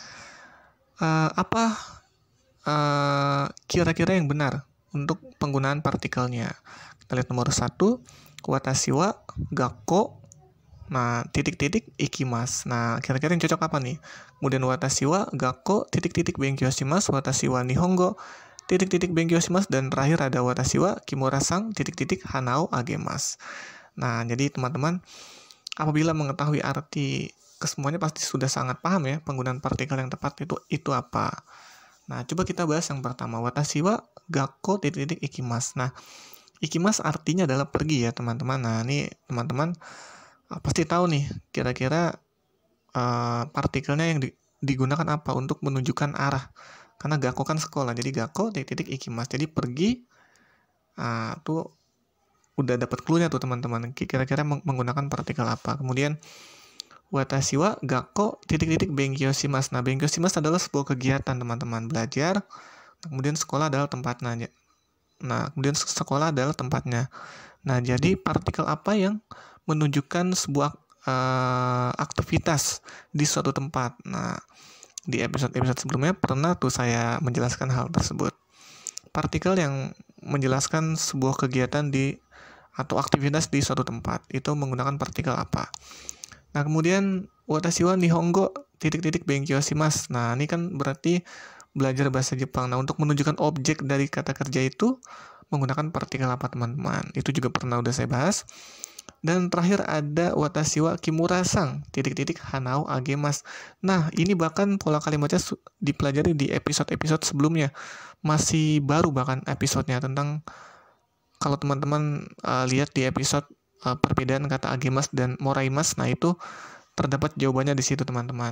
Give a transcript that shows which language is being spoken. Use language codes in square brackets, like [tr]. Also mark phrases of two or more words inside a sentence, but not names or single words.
[id] Apa kira-kira yang benar untuk penggunaan partikelnya? Kita lihat nomor 1, [ja] 私は学校. [id] Nah, titik-titik ikimasu. Nah, kira-kira yang cocok apa nih? Kemudian [ja] 私は学校 [id] titik-titik [ja] 勉強します, 私は日本語 [id] titik-titik [ja] 勉強します, [id] dan terakhir ada [ja] 私は木村さん [id] titik-titik [ja] 花をあげます. [id] Nah, jadi teman-teman apabila mengetahui arti kesemuanya pasti sudah sangat paham ya penggunaan partikel yang tepat itu apa. Nah, coba kita bahas yang pertama, [ja] 私は学校 [id] titik-titik ikimasu. Nah, ikimasu artinya adalah pergi ya, teman-teman. Nah, ini teman-teman pasti tahu nih kira-kira partikelnya yang digunakan apa untuk menunjukkan arah, karena gakko kan sekolah, jadi gakko titik ikimasu, jadi pergi. Tuh udah dapat clue-nya tuh teman-teman, kira-kira menggunakan partikel apa. Kemudian [ja] 私は学校 [id] titik [ja] 勉強します. [id] Nah, [ja] 勉強します [id] adalah sebuah kegiatan teman-teman, belajar. Kemudian sekolah adalah tempatnya. Nah, kemudian sekolah adalah tempatnya. Nah, jadi partikel apa yang menunjukkan sebuah aktivitas di suatu tempat. Nah, di episode-episode sebelumnya pernah tuh saya menjelaskan hal tersebut. Partikel yang menjelaskan sebuah kegiatan atau aktivitas di suatu tempat itu menggunakan partikel apa. Nah, kemudian [ja] 私は日本語 [id] titik-titik [ja] 勉強します. [id] Nah, ini kan berarti belajar bahasa Jepang. Nah, untuk menunjukkan objek dari kata kerja itu menggunakan partikel apa, teman-teman? Itu juga pernah udah saya bahas. Dan terakhir ada [ja] 私は木村さん [id] titik-titik [ja] 花をあげます. [id] Nah, ini bahkan pola kalimatnya dipelajari di episode-episode sebelumnya. Masih baru bahkan episodenya tentang, kalau teman-teman lihat di episode perbedaan kata agemasu dan moraimasu, nah itu terdapat jawabannya di situ, teman-teman.